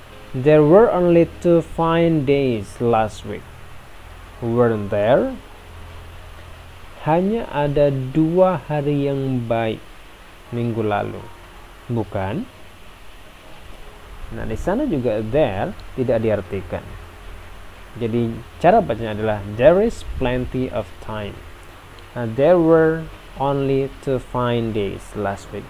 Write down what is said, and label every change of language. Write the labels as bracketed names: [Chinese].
[English] There were only 2 fine days last week. Weren't there? [Indonesian] Hanya ada 2 hari yang baik minggu lalu. Bukan? Nah, di sana juga there tidak diartikan. Jadi cara bacanya adalah [English] there is plenty of time. Nah, there were only 2 fine days last week.